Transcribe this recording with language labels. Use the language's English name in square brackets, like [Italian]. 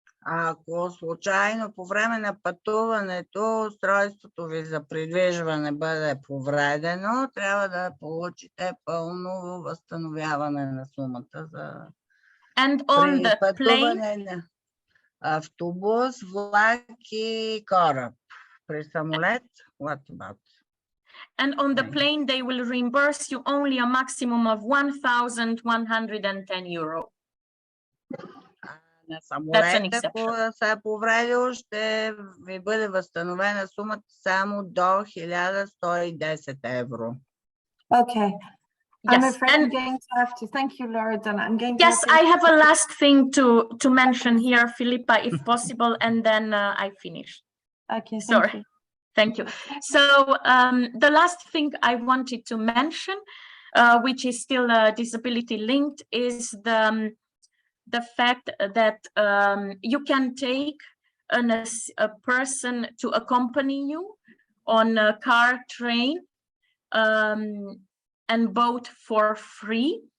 [Bulgarian] Ако случайно по време на пътуването устройството ви за придвижване бъде повредено, трябва да получите пълно възстановяване на сумата за пътуване на автобус, влак и кораб. При самолет, [English] what about? And on the plane, they will reimburse you only a maximum of 1,110 euro. [Bulgarian] На самолет, ако се е повредил, ще ви бъде възстановена сумата само до 1110 евро. [English] Okay. I'm afraid I'm going to have to thank you, Laura. I'm going to I have a last thing to mention here, Philippa, if possible, and then I finish. Okay, sorry. Thank you. So the last thing I wanted to mention, which is still disability linked, is the fact that you can take a person to accompany you on a car, train, and boat for free